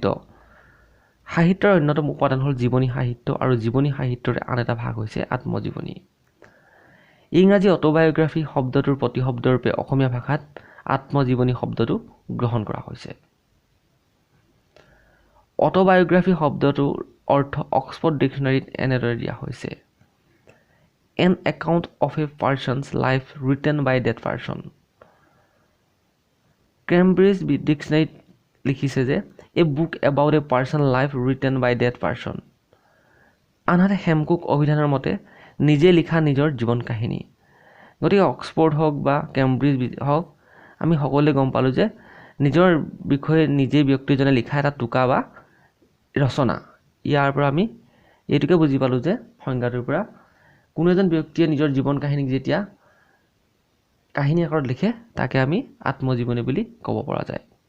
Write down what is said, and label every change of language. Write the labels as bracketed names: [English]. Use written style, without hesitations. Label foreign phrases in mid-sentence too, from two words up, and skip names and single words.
[Assamese] সাহিত্যৰ অন্যতম উপাদান হ'ল জীৱনী সাহিত্য, আৰু জীৱনী সাহিত্যৰে আন এটা ভাগ হৈছে আত্মজীৱনী। ইংৰাজী অটোবায়োগ্ৰাফী শব্দটোৰ প্ৰতিশব্দৰূপে অসমীয়া ভাষাত আত্মজীৱনী শব্দটো গ্ৰহণ কৰা হৈছে। অটোবায়োগ্ৰাফি শব্দটোৰ অৰ্থ অক্সফৰ্ড ডিকশ্যনাৰীত এনেদৰে দিয়া হৈছে [English] an account of a person's life written by that person. [Assamese] কেম্ব্ৰিজ ডিকশ্যনাৰীত লিখিছে যে [English] a book about a person's life written by that person. [Assamese] আনহাতে হেমকুক অভিধানৰ মতে নিজে লিখা নিজৰ জীৱন কাহিনী। গতিকে অক্সফৰ্ড হওক বা কেম্ব্ৰিজ হওক আমি সকলোৱে গম পালোঁ যে নিজৰ বিষয়ে নিজে ব্যক্তিজনে লিখা এটা টোকা বা ৰচনা। ইয়াৰ পৰা আমি এইটোকে বুজি পালোঁ যে সংজ্ঞাটোৰ পৰা কোনো এজন ব্যক্তিয়ে নিজৰ জীৱন কাহিনীক যেতিয়া কাহিনী আকাৰত লিখে তাকে আমি আত্মজীৱনী বুলি ক'ব পৰা যায়।